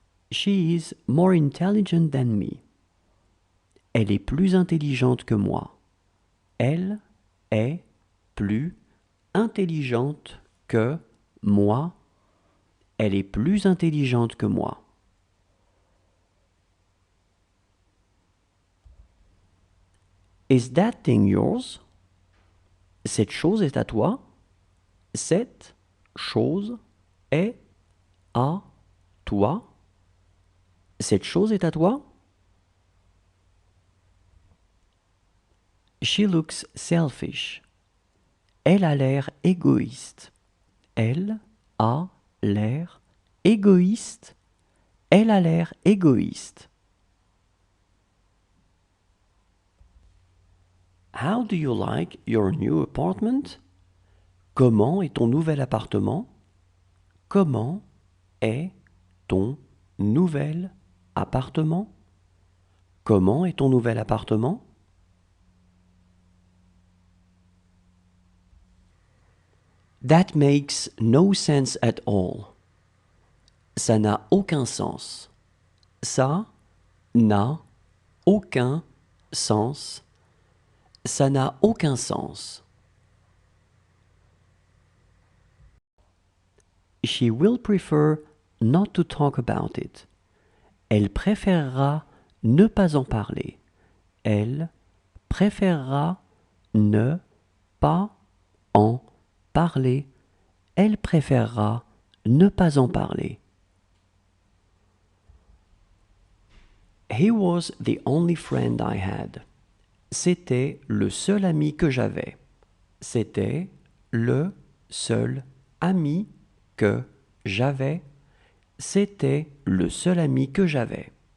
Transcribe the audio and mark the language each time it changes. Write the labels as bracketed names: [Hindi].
[English] She is more intelligent than me. [French] Elle est plus intelligente que moi. Elle est plus intelligente que moi. Elle est plus intelligente que moi. [English] Is that thing yours? [French] Cette chose est à toi? Cette chose est à toi? Cette chose est à toi? [English] She looks selfish. [French] Elle a l'air égoïste. Elle a l'air égoïste. Elle a l'air égoïste. [English] How do you like your new apartment? [French] Comment est ton nouvel appartement? Comment est ton nouvel appartement? Comment est ton nouvel appartement? [English] That makes no sense at all. [French] Ça n'a aucun sens. Ça n'a aucun sens. Ça n'a aucun sens. [English] She will prefer not to talk about it. [French] Elle préférera ne pas en parler. Elle préférera ne pas en parler. Elle préférera ne pas en parler. [English] He was the only friend I had. [French] C'était le seul ami que j'avais. C'était le seul ami que j'avais. C'était le seul ami que j'avais.